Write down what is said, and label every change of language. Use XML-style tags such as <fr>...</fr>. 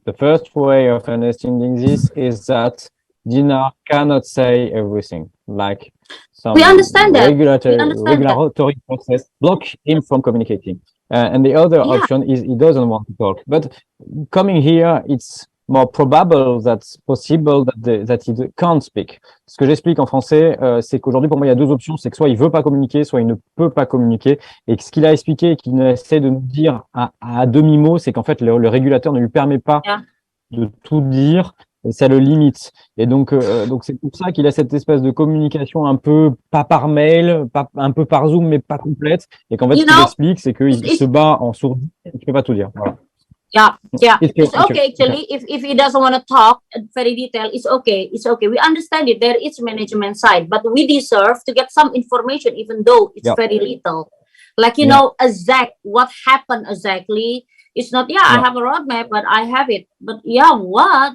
<en>The first way of understanding this is that Dina cannot say everything. Like some we understand that. regulatory process block him from communicating. And the other option is he doesn't want to talk. But coming here, it's more probable that's possible that he can't speak.</en> <fr>Ce que j'explique en français, c'est qu'aujourd'hui, pour moi, il y a deux options. C'est que soit il veut pas communiquer, soit il ne peut pas communiquer. Et que ce qu'il a expliqué et qu'il essaie de nous dire à demi-mot, c'est qu'en fait, le régulateur ne lui permet pas de tout dire. Et ça le limite. Et donc c'est pour ça qu'il a cette espèce de communication un peu, pas par mail, un peu par Zoom, mais pas complète. Et qu'en fait, ce qu'il explique, c'est qu'il se bat en sourdine et qu'il ne peut pas tout dire. Voilà.</fr> <en>Yeah. It's okay actually. If he doesn't want to talk very detailed, it's okay. It's okay. We understand it. There is management side, but we deserve to get some information, even though it's very little. Like you know, exact what happened exactly. It's not. I have a roadmap, but I have it. But what?</en>